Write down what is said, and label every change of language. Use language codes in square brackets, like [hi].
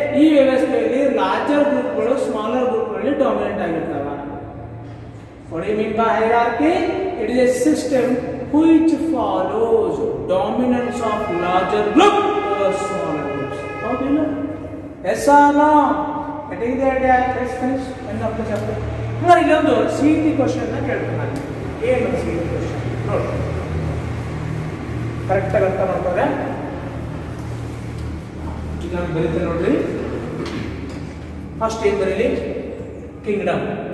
[kn] ಈ ವ್ಯವಸ್ಥೆಯಲ್ಲಿ larger ಗ್ರೂಪ್ಗಳು smaller ಗ್ರೂಪ್ಗಳಲ್ಲಿ dominant ಆಗಿರ್ತಾವ. [en] What you mean by hierarchy? It is a system which follows dominance of larger group over smaller groups. ಹೌದಿಲ್ಲ? Yes or no? getting the idea? Let's finish end of the chapter. [kn] ಅಂದ್ರೆ ಇಲ್ಲೊಂದು CET question ನ ಕೇಳ್ತಾರೆ. ಏನು CET question ನೋಡಿ, correct ಆಗಿ ಅರ್ಥ ಮಾಡ್ತಾರೆ. ಈಗ ನಾನು ಬರೀತೇನೆ ನೋಡ್ರಿ. ಫಸ್ಟ್ ಏನ್ ಬರೀಲಿ? ಕಿಂಗ್ಡಮ್.